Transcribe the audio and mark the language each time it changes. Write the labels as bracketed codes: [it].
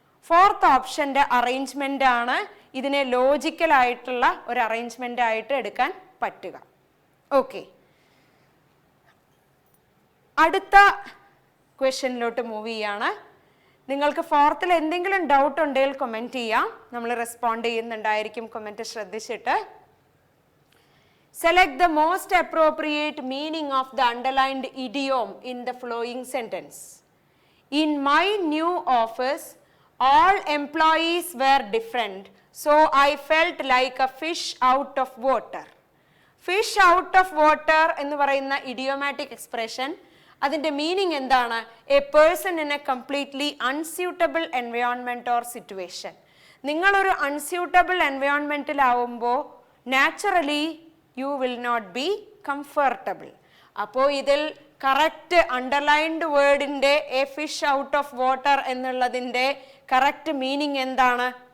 [ml] Fourth ഓപ്ഷൻ്റെ arrangement ആണ് ഇതിനെ ലോജിക്കലായിട്ടുള്ള ഒരു അറേഞ്ച്മെൻ്റ് ആയിട്ട് എടുക്കാൻ പറ്റുക. ഓക്കെ, അടുത്ത ക്വസ്റ്റ്യനിലോട്ട് മൂവ് ചെയ്യാണ്. നിങ്ങൾക്ക് ഫോർത്തിൽ എന്തെങ്കിലും ഡൗട്ട് ഉണ്ടെങ്കിൽ കമൻറ്റ് ചെയ്യാം, നമ്മൾ റെസ്പോണ്ട് ചെയ്യുന്നുണ്ടായിരിക്കും കമൻറ്റ് ശ്രദ്ധിച്ചിട്ട്. [en] Select the most appropriate meaning of the underlined idiom in the following sentence. In my new office, all employees were different, so I felt like a fish out of water. [ml] Fish out of water എന്ന് പറയുന്ന idiomatic expression, അതിൻ്റെ meaning എന്താണ്? [en] A person in a completely unsuitable environment or situation. നിങ്ങളൊരു unsuitable എൻവയോൺമെൻറ്റിലാവുമ്പോൾ naturally you will not be comfortable. [ml] അപ്പോൾ ഇതിൽ correct underlined വേർഡിൻ്റെ A fish out of water എന്നുള്ളതിൻ്റെ correct meaning എന്താണ്?